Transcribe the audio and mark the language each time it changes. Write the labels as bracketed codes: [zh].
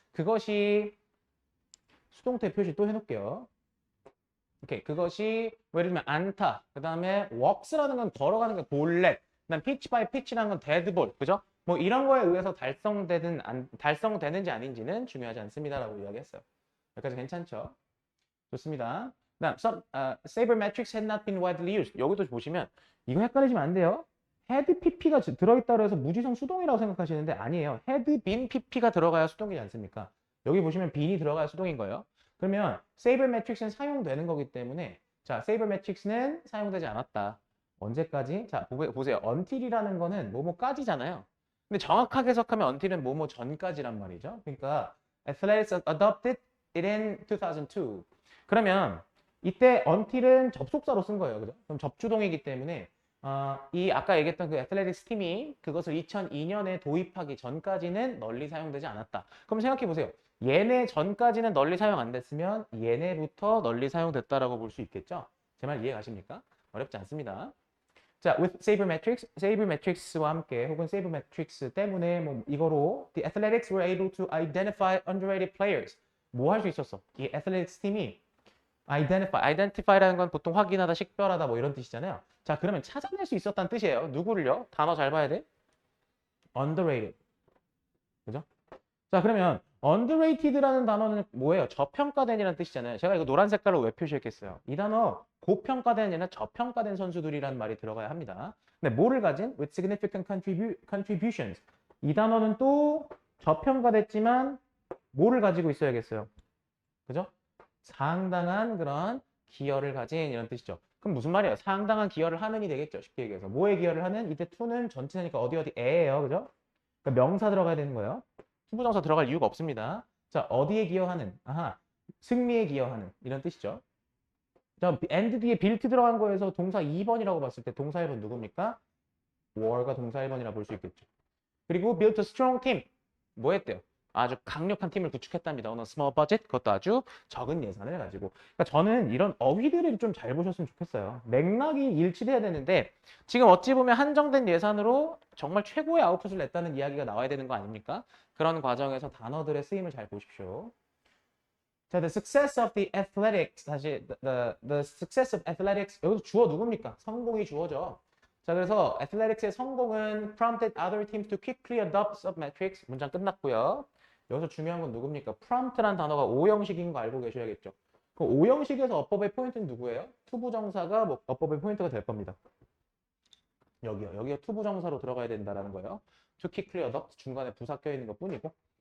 [ko] 그것이 수동태 표시 또 해놓을게요. 오케이. 그것이 예를 들면 안타. 그 다음에 walks라는 건 걸어가는 게 볼렛. 그다음 pitch by pitch라는 건 데드볼. 그죠? 뭐 이런 거에 의해서 달성되는지 아닌지는 중요하지 않습니다라고 이야기했어요. 여기까지 괜찮죠? 좋습니다. 그다음 [en] sabermetrics had not been widely used. [ko] 여기도 보시면 이거 헷갈리시면 안 돼요. had pp가 들어있다고 해서 무지성 수동이라고 생각하시는데 아니에요. had been pp가 들어가야 수동이지 않습니까? 여기 보시면 bean이 들어가야 수동인 거예요. 그러면 sabermetrics는 사용되는 거기 때문에 자, sabermetrics는 사용되지 않았다. 언제까지? 자, 보세요. until이라는 거는 뭐뭐까지잖아요. 근데 정확하게 해석하면 until은 뭐뭐 전까지란 말이죠. 그러니까 [en] athletics adopted it in 2002. [ko] 그러면 이때 until은 접속사로 쓴 거예요. 그죠? 그럼 접주동이기 때문에 이 아까 얘기했던 그 애틀레틱스 팀이 그것을 2002년에 도입하기 전까지는 널리 사용되지 않았다. 그럼 생각해 보세요. 얘네 전까지는 널리 사용 안 됐으면 얘네부터 널리 사용됐다라고 볼 수 있겠죠? 제 말 이해 가십니까? 어렵지 않습니다. [en] 자, with [ko] sabermetrics와 함께 혹은 sabermetrics 때문에 뭐 이거로 [en] the athletics were able to identify underrated players. [ko] 뭐 할 수 있었어? 이 athletics 팀이 identify라는 건 보통 확인하다, 식별하다 뭐 이런 뜻이잖아요. 자, 그러면 찾아낼 수 있었다는 뜻이에요. 누구를요? 단어 잘 봐야 돼. underrated. 그죠? 자, 그러면 underrated라는 단어는 뭐예요? 저평가된이라는 뜻이잖아요. 제가 이거 노란 색깔로 왜 표시했겠어요? 이 단어 고평가된 이나 저평가된 선수들이라는 말이 들어가야 합니다. 근데 뭐를 가진? [en] with significant contributions. [ko] 이 단어는 또 저평가됐지만 뭐를 가지고 있어야겠어요? 그죠? 상당한 그런 기여를 가진 이런 뜻이죠. 그럼 무슨 말이에요? 상당한 기여를 하는이 되겠죠. 쉽게 얘기해서. 뭐에 기여를 하는? 이때 to는 전체니까 어디에요. 그죠? 그러니까 명사 들어가야 되는 거예요. 투부정사 들어갈 이유가 없습니다. 자, 어디에 기여하는? 아하, 승리에 기여하는 이런 뜻이죠. 자, and 뒤에 built 들어간 거에서 동사 2번이라고 봤을 때 동사 1번 누굽니까? were가 동사 1번이라 볼 수 있겠죠. 그리고 [en] built a strong team. [ko] 뭐 했대요? 아주 강력한 팀을 구축했답니다. [en] on a small budget. [ko] 그것도 아주 적은 예산을 가지고. 그러니까 저는 이런 어휘들을 좀 잘 보셨으면 좋겠어요. 맥락이 일치돼야 되는데 지금 어찌 보면 한정된 예산으로 정말 최고의 아웃풋을 냈다는 이야기가 나와야 되는 거 아닙니까? 그런 과정에서 단어들의 쓰임을 잘 보십시오. [en] 자, the success of the athletics. [ko] 다시 the success of athletics. 여기서 주어 누굽니까? 성공이 주어죠. 자, 그래서 athletics의 성공은 [en] prompted other teams to quickly adopt submetrics. [ko] 문장 끝났고요. 여기서 중요한 건 누굽니까? prompt란 단어가 오형식인 거 알고 계셔야겠죠. 그 오형식에서 어법의 포인트는 누구예요? 투부정사가 뭐 어법의 포인트가 될 겁니다. 여기에 투부정사로 들어가야 된다는 거예요. [en] to quickly adopt [ko] 중간에 부사 껴 있는 것 뿐이고.